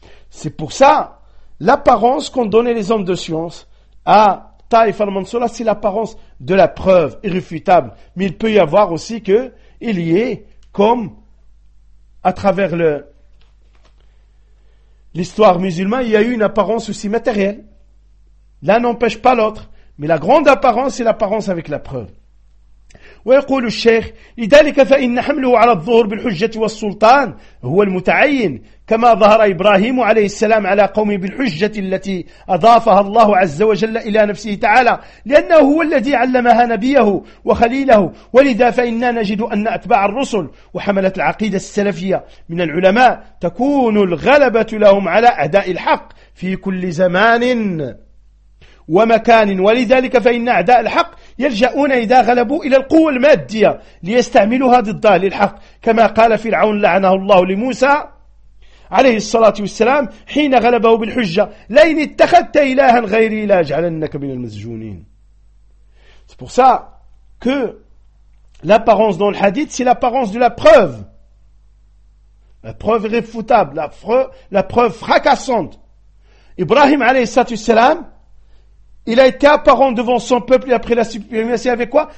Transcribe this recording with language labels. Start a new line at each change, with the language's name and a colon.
French: C'est pour ça, l'apparence qu'ont donné les hommes de science à Taïf al-Mansoura, c'est l'apparence de la preuve irréfutable. Mais il peut y avoir aussi qu'il y ait, comme à travers l'histoire musulmane, il y a eu une apparence aussi matérielle. L'un n'empêche pas l'autre. Mais la grande apparence, c'est l'apparence avec la preuve.
Arabic: ويقول الشيخ لذلك فإن حمله على الظهور بالحجة والسلطان هو المتعين كما ظهر إبراهيم عليه السلام على قومه بالحجة التي أضافها الله عز وجل إلى نفسه تعالى لأنه هو الذي علمها نبيه وخليله ولذا فإننا نجد أن أتباع الرسل وحملة العقيدة السلفية من العلماء تكون الغلبة لهم على أعداء الحق في كل زمان ومكان ولذلك فإن أعداء الحق يلجأون إذا غلبوا إلى القوة المادية ليستعملوها ضدها للحق كما قال فرعون لعنه الله لموسى عليه الصلاة والسلام حين غلبه بالحجة لئن اتخذت إلها غيري لأجعلنك من المسجونين.
French: C'est pour ça que l'apparence dans le hadith, c'est l'apparence de la preuve. La preuve irréfutable, la preuve fracassante. Ibrahim
Arabic: عليه الصلاة والسلام,
French: il a été apparent devant son peuple et après la supprimation avec quoi?